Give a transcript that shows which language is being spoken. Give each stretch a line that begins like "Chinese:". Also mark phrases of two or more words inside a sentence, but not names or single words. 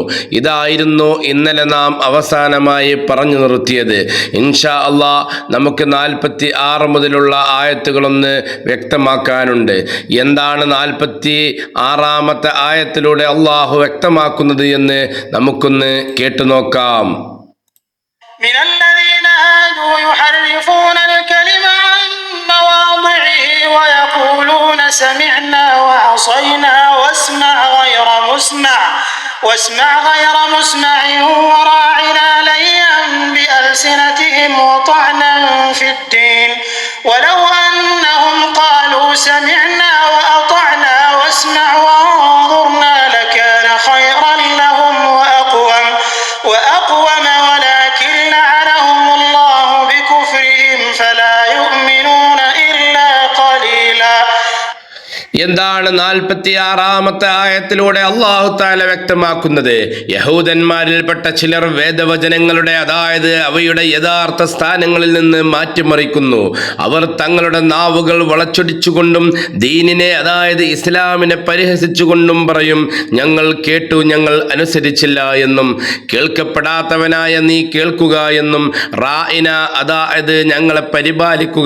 Malayalam: ഇതായിരുന്നു ഇന്നലെ നാം അവസാനമായി പറഞ്ഞു നിർത്തിയത്.
Arabic: إن شاء الله
Malayalam: നമുക്ക് 46 മുതലുള്ള ആയത്തുകളൊന്ന് വ്യക്തമാക്കാനുണ്ട്. എന്താണ് 46-ാമത്തെ ആയത്തിലൂടെ അള്ളാഹു വ്യക്തമാക്കുന്നത് എന്ന് നമുക്കൊന്ന് കേട്ടുനോക്കാം.
Arabic: واسمع غير مسمع وراعنا ليا بألسنتهم وطعنا في الدين ولو أنهم قالوا سمعنا وأطعنا واسمع وانظرنا لكان خيرا لهم وأقوم ولكن لعنهم الله بكفرهم فلا يؤمنون إلا قليلا.
Malayalam: എന്താണ് 46-ാമത്തെ ആയത്തിലൂടെ
Arabic: الله تعالى
Malayalam: വ്യക്തമാക്കുന്നത്? യഹൂദന്മാരിൽപ്പെട്ട ചിലർ വേദവചനങ്ങളുടെ, അതായത് അവയുടെ യഥാർത്ഥ സ്ഥാനങ്ങളിൽ നിന്ന് മാറ്റിമറിക്കുന്നു. അവർ തങ്ങളുടെ നാവുകൾ വളച്ചൊടിച്ചുകൊണ്ടും ദീനിനെ, അതായത് ഇസ്ലാമിനെ പരിഹസിച്ചുകൊണ്ടും പറയും, ഞങ്ങൾ കേട്ടു, ഞങ്ങൾ അനുസരിച്ചില്ല എന്നും, കേൾക്കപ്പെടാത്തവനായ നീ കേൾക്കുക എന്നും, റാഇന, അതായത് ഞങ്ങളെ പരിപാലിക്കുക.